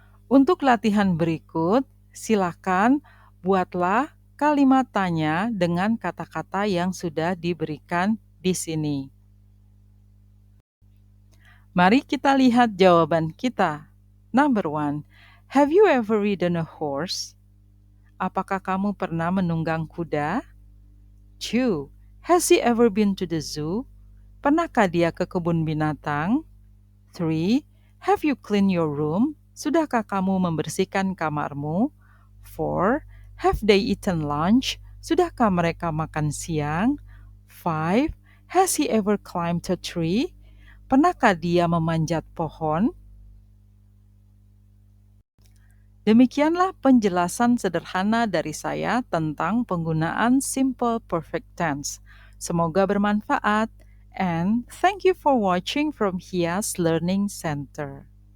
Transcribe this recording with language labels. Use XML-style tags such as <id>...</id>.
<id>Untuk latihan berikut, silakan buatlah kalimat tanya dengan kata-kata yang sudah diberikan di sini. Mari kita lihat jawaban kita.</id> <en>Number 1, have you ever ridden a horse?</en> <id>Apakah kamu pernah menunggang kuda?</id> <en>2, has he ever been to the zoo?</en> <id>Pernahkah dia ke kebun binatang?</id> <en>3, have you cleaned your room?</en> <id>Sudahkah kamu membersihkan kamarmu? 4,</id> <en>have they eaten lunch?</en> <id>Sudahkah mereka makan siang?</id> <en>5, has he ever climbed a tree?</en> <id>Pernahkah dia memanjat pohon? Demikianlah penjelasan sederhana dari saya tentang penggunaan simple perfect tense. Semoga bermanfaat,</id> <en>and thank you for watching from Hias Learning Center.</en>